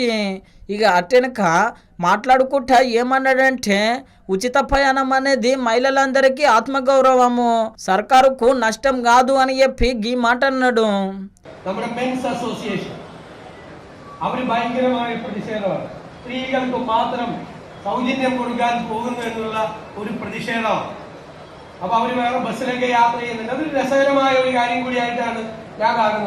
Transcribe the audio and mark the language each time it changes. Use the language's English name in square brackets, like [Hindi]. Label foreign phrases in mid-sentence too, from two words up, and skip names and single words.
[Telugu] ఇక అటెనక మాట్లాడుకుంటా ఏమన్నాడంటే, ఉచిత ప్రయాణం అనేది మహిళలందరికీ ఆత్మగౌరవము, సర్కారుకు నష్టం కాదు అని చెప్పి ఈ మాట അന്നാడు. [Malayalam] നമ്മുടെ മെൻസ് അസോസിയേഷൻ അവർ ഭയങ്കരമായ പ്രതിഷേധമാണ്. സ്ത്രീകൾക്ക് മാത്രം സൗജന്യം കൊടുക്കാൻ പോകുന്നു എന്നുള്ള ഒരു പ്രതിഷേധമാണ്. അപ്പൊ അവർ വേറെ ബസ്സിലൊക്കെ യാത്ര ചെയ്യുന്നുണ്ട്. അതൊരു രസകരമായ ഒരു കാര്യം കൂടിയായിട്ടാണ് ഞാൻ കാണുന്നത്.